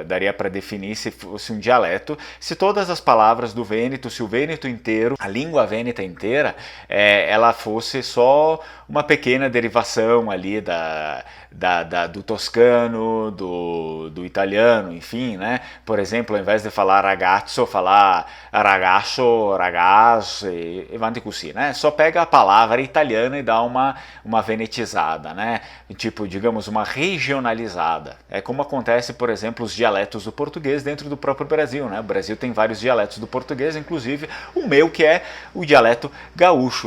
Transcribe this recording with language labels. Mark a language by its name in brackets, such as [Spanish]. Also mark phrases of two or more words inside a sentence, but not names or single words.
[Portuguese] Daria para definir se fosse um dialeto, se todas as palavras do vêneto, se o vêneto inteiro, a língua vêneta inteira, ela fosse só uma pequena derivação ali do toscano, do italiano, enfim, né? Por exemplo, ao invés de falar ragazzo, falar ragazzo, ragaz, e [Italian] avanti così, [Portuguese] né? Só pega a palavra italiana e dá uma venetizada, né? Tipo, digamos, uma regionalizada. É como acontece, por exemplo, os dialetos do português dentro do próprio Brasil, né? O Brasil tem vários dialetos do português, inclusive o meu, que é o dialeto gaúcho.